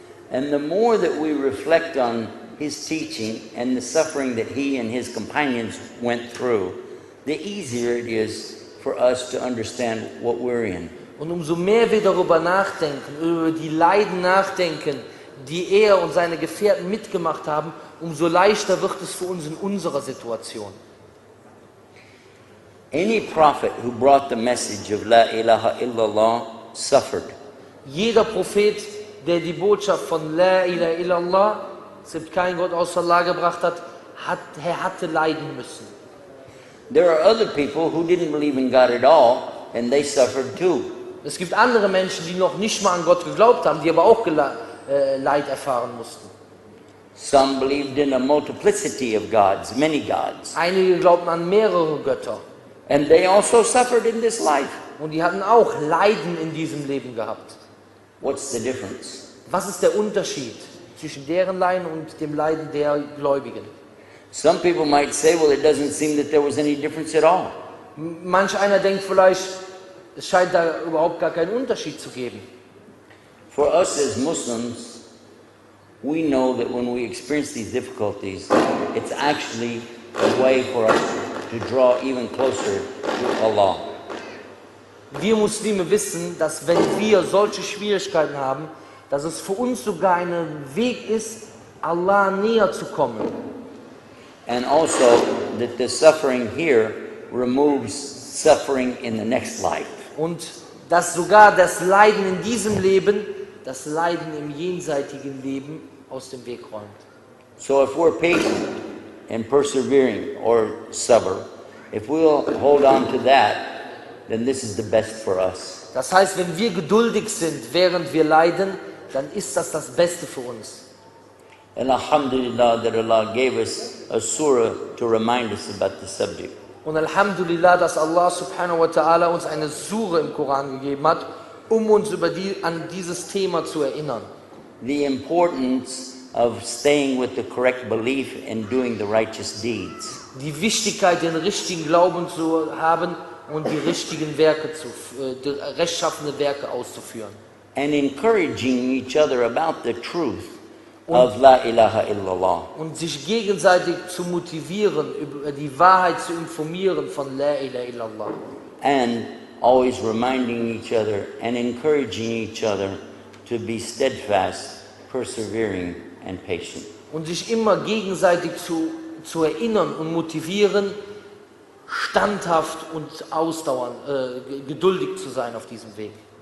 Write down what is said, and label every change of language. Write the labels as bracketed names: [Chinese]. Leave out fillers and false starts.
[English] And the more that we reflect on his teaching and the suffering that he and his companions went through, the easier it is for us to understand what we're in. [German] Und umso mehr wir darüber nachdenken, über die Leiden nachdenken, die er und seine Gefährten mitgemacht haben, umso leichter wird es für uns in unserer Situation. [English] Any prophet who brought the message of La ilaha illallah suffered. [German] Jeder Prophet, der die Botschaft von La ilaha illallah, es gibt keinen Gott außer Allah, gebracht hat, er hatte leiden müssen. [English] There are other people who didn't believe in God at all, and they suffered too. [German] Es gibt andere Menschen, die noch nicht mal an Gott geglaubt haben, die aber auch Leid erfahren mussten. [English] Some believed in a multiplicity of gods, many gods. [German] Einige glaubten an mehrere Götter. [English] And they also suffered in this life. [German] Und die hatten auch Leiden in diesem Leben gehabt. [English] What's the difference? [German] Was ist der Unterschied zwischen deren Leiden und dem Leiden der Gläubigen? [English] Some people might say, well, it doesn't seem that there was any difference at all. [German] Manch einer denkt vielleicht, es scheint da überhaupt gar keinen Unterschied zu geben. [English] For us as Muslims, we know that when we experience these difficulties, it's actually a way for us to draw even closer to Allah. [German] Wir Muslime wissen, dass wenn wir solche Schwierigkeiten haben, dass es für uns sogar ein Weg ist, Allah näher zu kommen. [English] And also that the suffering here removes suffering in the next life. [German] Und dass sogar das Leiden in diesem Leben, das Leiden im jenseitigen Leben aus dem Weg räumt. [English] So if we're patient and persevering or sabr, if we'll hold on to that, then this is the best for us. [German] Das heißt, wenn wir geduldig sind, während wir leiden, dann ist das das Beste für uns. [English] And alhamdulillah that Allah gave us a surah to remind us about the subject. [German] Und Alhamdulillah, dass Allah subhanahu wa ta'ala uns eine Sure im Koran gegeben hat, uns an dieses Thema zu erinnern. [English] The importance of staying with the correct belief and doing the righteous deeds. [German] Die Wichtigkeit, den richtigen Glauben zu haben und die richtigen Werke die rechtschaffene Werke auszuführen. [English] And encouraging each other about the truth of La ilaha illallah. [German] Und sich gegenseitig zu motivieren, über die Wahrheit zu informieren von La ilaha illallah. [English] And always reminding each other and encouraging each other to be steadfast, persevering and patient. [German] Und sich immer gegenseitig zu erinnern und motivieren, standhaft und ausdauernd, geduldig zu sein auf diesem Weg.